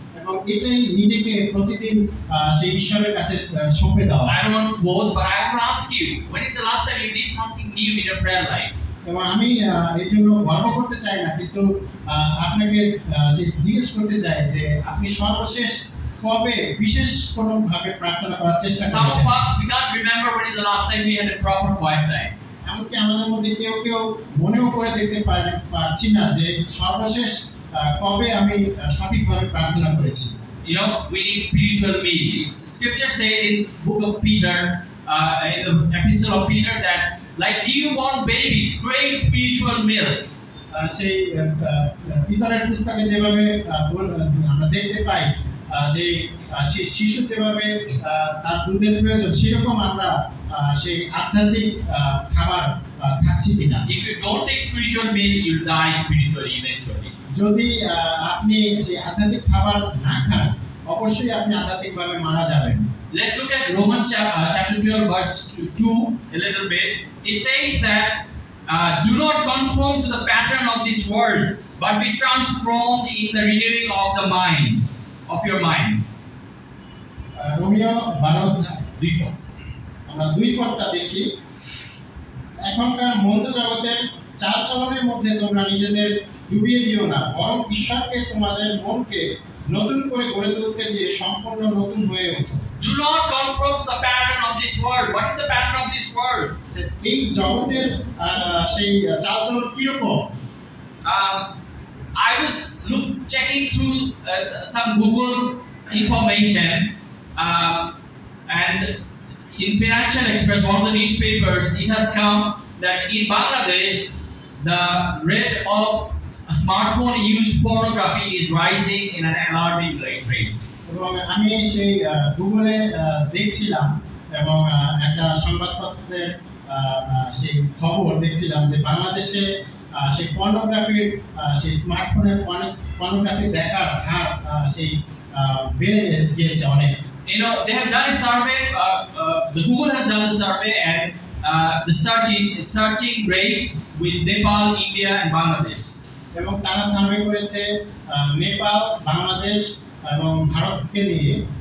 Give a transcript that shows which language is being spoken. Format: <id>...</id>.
<bn>এবং এটাই নিজেকে প্রতিদিন সেই ঈশ্বরের কাছে সঁপে দেওয়া।</bn> <en>I don't want to boast, but I want to ask you, when is the last time you did something new in your prayer life?</en> <bn>এবং আমি এই জন্য গর্ব করতে চাই না, কিন্তু আপনাকে জিজ্ঞেস করতে চাই যে আপনি সর্বশেষ কবে বিশেষ কোনো ভাবে প্রার্থনা করার চেষ্টা</bn> <en>Some</en> <bn>করেছেন?</bn> <en>of us, we can't remember when is the last time we had a proper quiet time.</en> <bn>এমনকি আমাদের মধ্যে কেউ কেউ মনেও করে দেখতে পারছি না যে সর্বশেষ কবে আমি সঠিকভাবে প্রার্থনা করেছি।</bn> <en>You know, we need spiritual meals. Scripture says in book of Peter, in the epistle of Peter, that like newborn babies crave spiritual milk.</en> <bn>সেই পিতরের পুস্তকে যেভাবে আমরা দেখতে পাই যে সেই শিশু যেভাবে তার দুধের প্রয়োজন, সেরকম আমরা সেই আধ্যাত্মিক খাবার খাচ্ছি কিনা।</bn> <en>If you don't take spiritual meal, you'll die spiritually eventually.</en> <bn>যদি আপনি সেই আধ্যাত্মিক খাবার না খান, অবশ্যই আপনি আধ্যাত্মিকভাবে মারা যাবেন।</bn> <en>Let's look at Romans chapter 12 verse 2 a little bit. It says that do not conform to the pattern of this world, but be transformed in the renewing of the mind, of your mind.</en> <bn>Romeo 12 অধ্যায় 2 পদ, আমরা 2 পদটা দেখি। এখনকার মন্দ জগতের চালচলনের মধ্যে তোমরা নিজেদের ডুবিয়ে দিও না, বরং ঈশ্বরকে তোমাদের মনকে নতুন করে গড়ে তুলতে দিয়ে সম্পূর্ণ নতুন হয়ে ওঠো।</bn> <en>Do not conform to the pattern of this world. What is the pattern of this world?</en> <bn>এই জগতের সেই চালচলন কিরকম?</bn> <en>I was checking through some Google information, and in Financial Express, one of the newspapers, it has come that in Bangladesh, the rate of smartphone use pornography is rising in an alarming rate.</en> <bn>এবং আমি সেই গুগলে দেখছিলাম এবং একটা সংবাদপত্রের সেই খবর দেখছিলাম যে বাংলাদেশে সেই পর্নোগ্রাফির সেই স্মার্টফোনের পর্নোগ্রাফি দেখার হার সেই বেড়ে গিয়েছে অনেক।</bn> <en>You know, they have done a survey. The Google has done a survey, and the searching rate with Nepal, India, and Bangladesh.</en> <bn>এবং তারা সার্ভে করেছে নেপাল, বাংলাদেশ এবং ভারতকে নিয়ে।</bn>